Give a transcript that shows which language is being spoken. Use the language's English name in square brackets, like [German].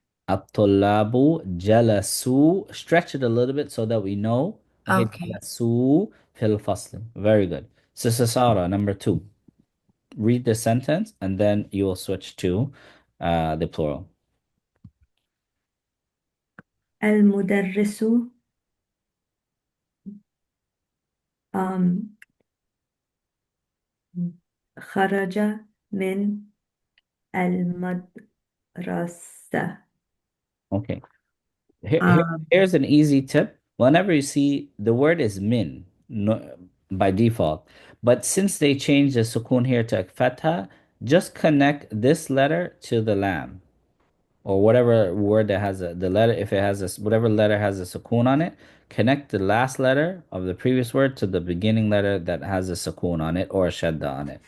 [Arabic] الطلاب جلسوا. [English] Stretch it a little bit so that we know. Okay, Okay. [Arabic] جلسوا في الفصل. [English] Very good. Sister Sarah, number two. Read the sentence and then you will switch to the plural. [Arabic] المدرس um, خرج من المدرسة. [English] Okay. Um, Here's an easy tip. Whenever you see the word is min, no, by default, but since they changed the sukun here to fatha, just connect this letter to the lam or whatever word that has the letter. If it has whatever letter has a sukun on it, connect the last letter of the previous word to the beginning letter that has a sukun on it or a shadda on it.